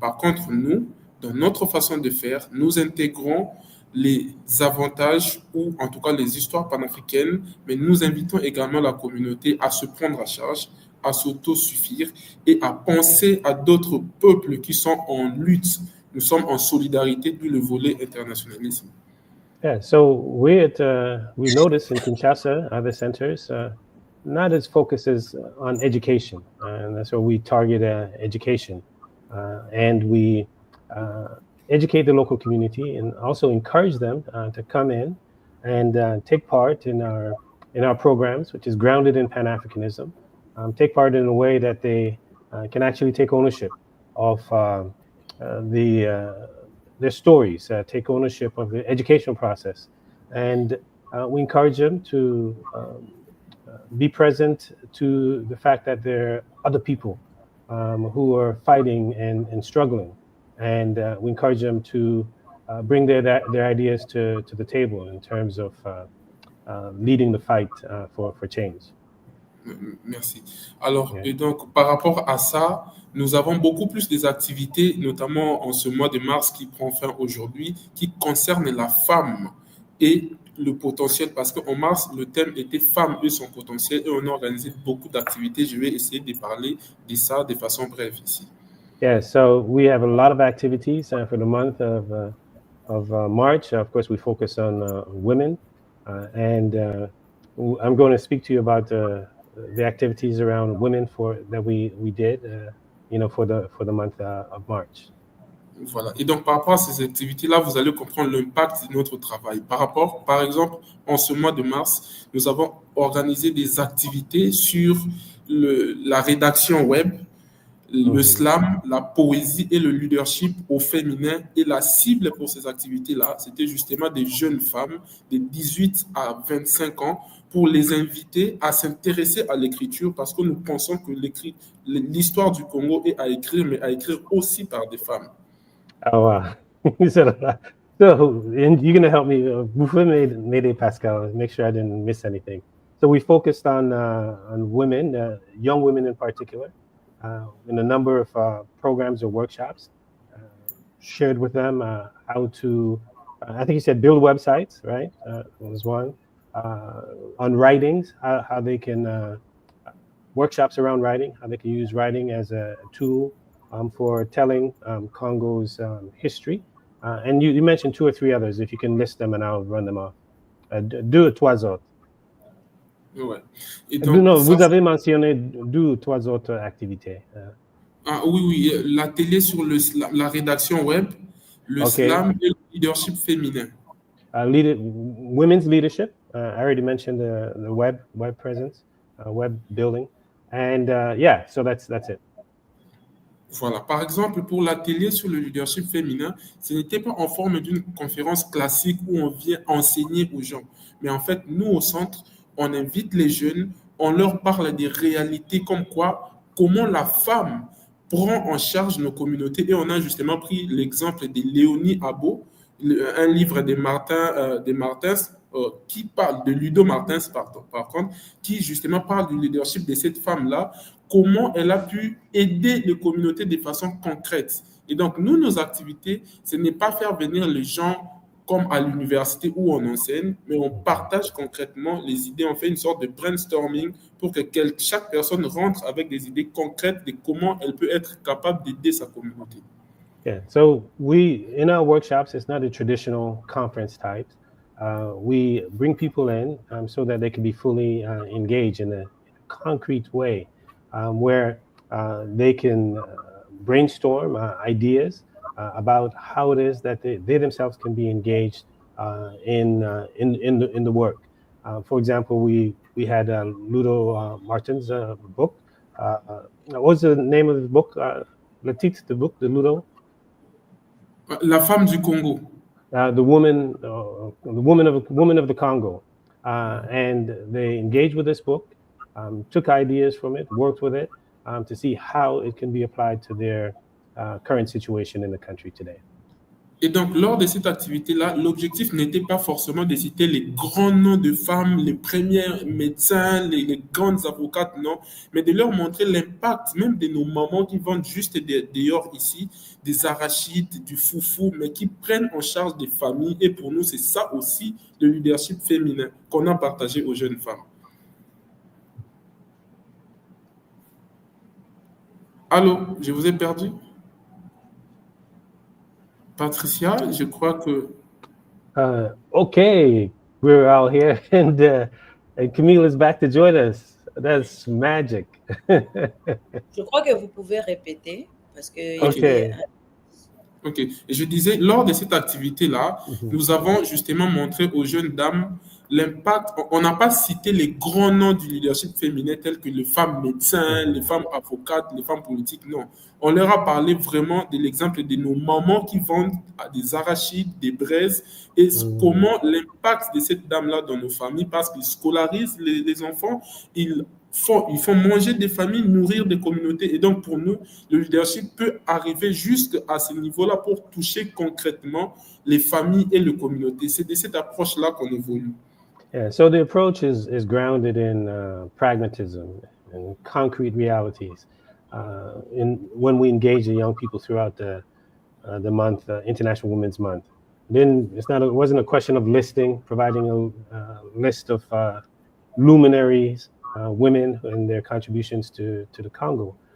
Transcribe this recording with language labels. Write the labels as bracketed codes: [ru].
[fr] Par contre, nous, dans notre façon de faire, nous intégrons les avantages ou en tout cas les histoires panafricaines, mais nous invitons également la communauté à se prendre à charge, à s'autosuffire et à penser à d'autres peuples qui sont en lutte. Nous sommes en solidarité, d'où le volet internationalisme. [en] Yeah, so we notice in Kinshasa, other centers, not as focuses on education, and that's where we target education, and we educate the local community and also encourage them to come in and take part in our programs, which is grounded in Pan-Africanism. Take part in a way that they can actually take ownership of their stories, take ownership of the educational process, and we encourage them to be present to the fact that there are other people who are fighting and struggling, and we encourage them to bring their ideas to the table in terms of leading the fight for change. [fr] Merci. Alors, et donc, par rapport à ça, nous avons beaucoup plus des activités, notamment en ce mois de mars qui prend fin aujourd'hui, qui concernent la femme et le potentiel, parce qu'en mars, le thème était femmes et son potentiel, et on a organisé beaucoup d'activités. Je vais essayer de parler de ça de façon brève ici. [en] Yeah, so we have a lot of activities for the month of March. Of course, we focus on women, and I'm going to speak to you about the activities around women that we did, for the month of March. [fr] Voilà. Et donc, par rapport à ces activités-là, vous allez comprendre l'impact de notre travail. Par exemple, en ce mois de mars, nous avons organisé des activités sur la rédaction web, le slam, la poésie et le leadership au féminin. Et la cible pour ces activités-là, c'était justement des jeunes femmes de 18 à 25 ans, pour les inviter à s'intéresser à l'écriture, parce que nous pensons que l'histoire du Congo est à écrire, mais à écrire aussi par des femmes. [en] Oh, wow. You said a lot. So, and you're going to help me. Before Mayday Pascal, make sure I didn't miss anything. So we focused on women, young women in particular, in a number of programs or workshops, shared with them how to, I think you said build websites, right? Was one. On writings, how they can, workshops around writing, how they can use writing as a tool for telling Congo's history. And you mentioned 2 or 3 others. If you can list them and I'll run them off. [fr] Deux, 3 autres. Ouais. Et donc, non, vous avez mentionné 2 ou 3 autres activités. Oui, la télé sur la rédaction web, le slam et le leadership féminin. [en] Women's leadership. I already mentioned the web presence, web building, and so that's it. [fr] Voilà. Par exemple, pour l'atelier sur le leadership féminin, ce n'était pas en forme d'une conférence classique où on vient enseigner aux gens. Mais en fait, nous, au centre, on invite les jeunes, on leur parle des réalités comme comment la femme prend en charge nos communautés. Et on a justement pris l'exemple de Léonie Abo, un livre de Martins, qui parle de Ludo Martins, par contre, qui justement parle du leadership de cette femme-là, comment elle a pu aider les communautés de façon concrète. Et donc, nous, nos activités, ce n'est pas faire venir les gens comme à l'université où on enseigne, mais on partage concrètement les idées, on fait une sorte de brainstorming pour que chaque personne rentre avec des idées concrètes de comment elle peut être capable d'aider sa communauté. [en] Yeah, so in our workshops, it's not a traditional conference type. We bring people in so that they can be fully engaged in a concrete way, where they can brainstorm ideas about how it is that they themselves can be engaged in the work. For example, we had Ludo Martin's book. What was the name of the book? [fr] Le titre de book, de Ludo? La femme du Congo. [en] The woman of the Congo, and they engaged with this book, took ideas from it, worked with it to see how it can be applied to their current situation in the country today. [fr] Et donc, lors de cette activité-là, l'objectif n'était pas forcément de citer les grands noms de femmes, les premiers médecins, les grandes avocates, non, mais de leur montrer l'impact même de nos mamans qui vendent juste dehors ici, des arachides, du foufou, mais qui prennent en charge des familles. Et pour nous, c'est ça aussi le leadership féminin qu'on a partagé aux jeunes femmes. Allô, je vous ai perdu? Patricia, je crois que... [en] Okay, we're out here and Camille is back to join us. That's magic. [fr] Je crois que vous pouvez répéter parce que... [en] Okay. [fr] Ok, et je disais, lors de cette activité-là, nous avons justement montré aux jeunes dames l'impact. On n'a pas cité les grands noms du leadership féminin tels que les femmes médecins, les femmes avocates, les femmes politiques, non. On leur a parlé vraiment de l'exemple de nos mamans qui vendent des arachides, des braises, et comment l'impact de cette dame-là dans nos familles, parce qu'ils scolarisent les enfants, ils font manger des familles, nourrir des communautés. Et donc, pour nous, le leadership peut arriver jusqu'à ce niveau-là pour toucher concrètement les familles et les communautés. C'est de cette approche-là qu'on évolue. [en] Yeah, so the approach is grounded in pragmatism and concrete realities. When we engage the young people throughout the month, International Women's Month, then it wasn't a question of providing a list of luminaries, women and their contributions to the Congo.